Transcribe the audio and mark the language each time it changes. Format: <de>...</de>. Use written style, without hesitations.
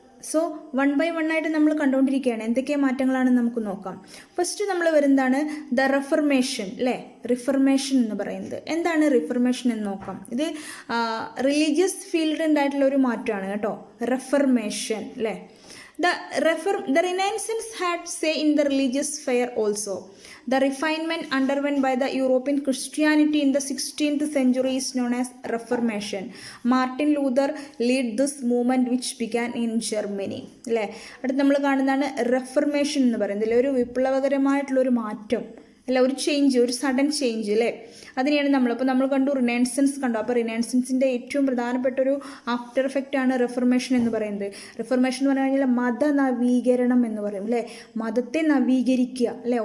<ml>So 1 by 1 ആയിട്ട് നമ്മൾ കണ്ടുകൊണ്ടിരിക്കുകയാണ്. എന്തൊക്കെ മാറ്റങ്ങളാണെന്ന് നമുക്ക് നോക്കാം. ഫസ്റ്റ് നമ്മൾ വരുന്നതാണ് ദ റിഫർമേഷൻ, അല്ലേ? റിഫർമേഷൻ എന്ന് പറയുന്നത് എന്താണ്? റിഫർമേഷൻ എന്ന് നോക്കാം. ഇത് റിലീജിയസ് ഫീൽഡ് ഉണ്ടായിട്ടുള്ള ഒരു മാറ്റമാണ് കേട്ടോ, റിഫർമേഷൻ, അല്ലേ?</ml> <en>The Renaissance had say in the religious sphere also. The refinement underwent by the European Christianity in the 16th century is known as Reformation. Martin Luther led this movement which began in Germany.</en> <ml>അല്ലേ? അടുത്ത് നമ്മൾ കാണുന്നതാണ് reformation എന്ന് പറയുന്നത്. ഒരു വിപ്ലവകരമായിട്ടുള്ളൊരു മാറ്റം, അല്ല, ഒരു ചേഞ്ച്, ഒരു സഡൻ ചേഞ്ച്, അല്ലേ? അതിനെയാണ് നമ്മൾ കണ്ടു റിനൈസൻസ് കണ്ടു. അപ്പോൾ റിനൈസൻസിൻ്റെ ഏറ്റവും പ്രധാനപ്പെട്ട ഒരു ആഫ്റ്റർ എഫക്റ്റ് ആണ് റിഫർമേഷൻ എന്ന് പറയുന്നത്. റിഫർമേഷൻ എന്ന് പറഞ്ഞു കഴിഞ്ഞാൽ മത നവീകരണം എന്ന് പറയും, അല്ലേ? മതത്തെ നവീകരിക്കുക, അല്ലേ?</ml>